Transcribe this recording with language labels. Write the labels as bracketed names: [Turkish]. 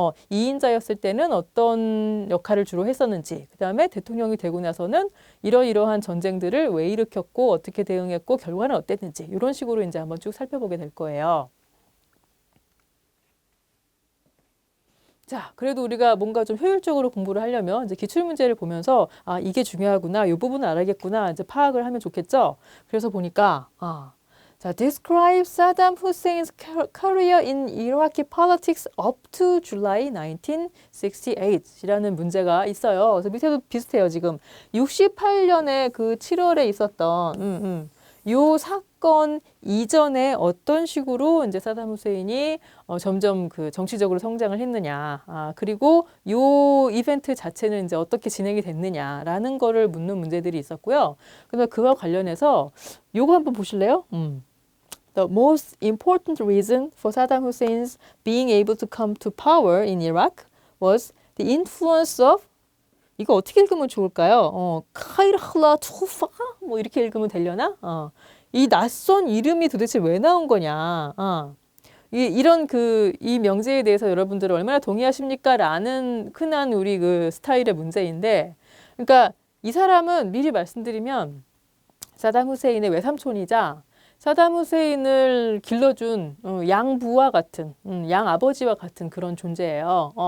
[Korean] 이인자였을 때는 어떤 역할을 주로 했었는지, 그 다음에 대통령이 되고 나서는 이러이러한 전쟁들을 왜 일으켰고 어떻게 대응했고 결과는 어땠는지 이런 식으로 이제 한번 쭉 살펴보게 될 거예요. 자, 그래도 우리가 뭔가 좀 효율적으로 공부를 하려면 이제 기출문제를 보면서 아, 이게 중요하구나. 이 부분은 알아야겠구나. 이제 파악을 하면 좋겠죠. 그래서 보니까 자, [English] describe Saddam Hussein's career in Iraqi politics up to July 1968이라는 [Korean] 문제가 있어요. 그래서 밑에도 비슷해요. 지금 68년에 그 7월에 있었던 요 사건 이전에 어떤 식으로 이제 사담 후세인이 점점 그 정치적으로 성장을 했느냐, 그리고 요 이벤트 자체는 이제 어떻게 진행이 됐느냐라는 거를 묻는 문제들이 있었고요. 그래서 그와 관련해서 요거 한번 보실래요? [English] The most important reason for Saddam Hussein's being able to come to power in Iraq was the influence of [Korean] 이거 어떻게 읽으면 좋을까요? 카이르라 투파 뭐 이렇게 읽으면 되려나? 이 낯선 이름이 도대체 왜 나온 거냐? 이런 이 명제에 대해서 여러분들은 얼마나 동의하십니까? 라는 흔한 우리 그 스타일의 문제인데, 그러니까 이 사람은 미리 말씀드리면 사담 후세인의 외삼촌이자 사담 후세인을 길러준 양부와 같은, 양아버지와 같은 그런 존재예요.